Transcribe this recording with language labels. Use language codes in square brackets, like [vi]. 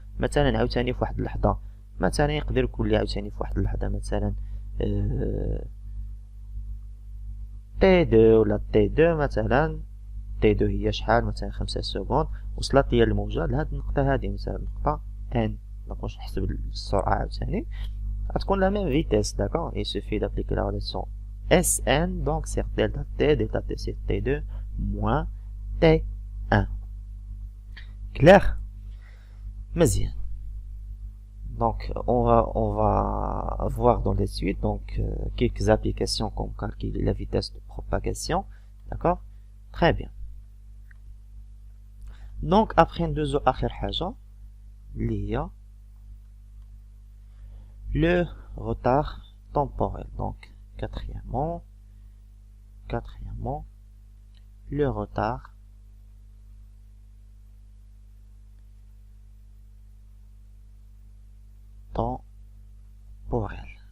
[ar] مثلا عاوتاني في واحد اللحظة مثلا يقدر يكون لي عاوتاني في واحد اللحظة مثلا تي دو ولا تي دو مثلا تي دو هي شحال مثلا 5 سكوند وصلت لي الموجة لهاد النقطة هادي مثلا النقطة ان. دونك باش نحسب السرعة عاوتاني غتكون لا ميم فيتيس. [fr] داكوغ il suffit d'appliquer la relation Sn donc c'est delta t c'est t2 moins t1. clair. [ar] مزيان. [fr] Donc on va voir dans les suites donc quelques applications comme calculer la vitesse de propagation. D'accord. Très bien. Donc après [ar] ندوزو آخر حاجة اللي هي [fr] le retard temporel. Donc quatrièmement le retard temporel.